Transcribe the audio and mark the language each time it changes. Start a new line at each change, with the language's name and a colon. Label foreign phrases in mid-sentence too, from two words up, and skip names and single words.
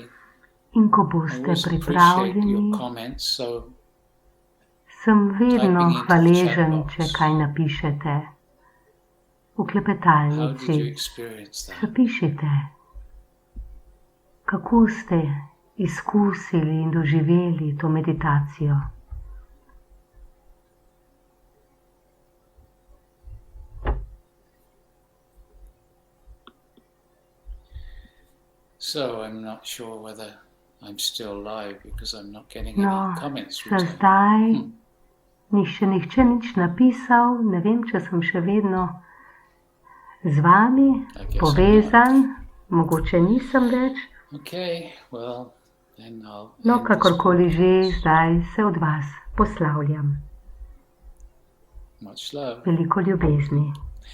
Slovenian: In ko
English: I
Slovenian: boste
English: always appreciate
Slovenian: pripravljeni,
English: your comments. So
Slovenian: sem vedno
English: typing into the
Slovenian: hvaležen,
English: chat
Slovenian: če
English: box.
Slovenian: kaj napišete v
English: How did you
Slovenian: klepetalnici.
English: experience that?
Slovenian: Zapišite, kako ste izkusili in doživeli to meditacijo.
English: So I'm not sure whether I'm still live because I'm not getting
Slovenian: No,
English: any comments
Slovenian: za
English: returned.
Slovenian: zdaj ni še nihče nič napisal, ne vem, če sem še vedno z vami
English: I guess
Slovenian: povezan, mogoče nisem več.
English: Okay, well, then I'll
Slovenian: No,
English: end this
Slovenian: kakorkoli že,
English: podcast.
Slovenian: zdaj se od vas poslavljam.
English: Much love.
Slovenian: Veliko ljubezni.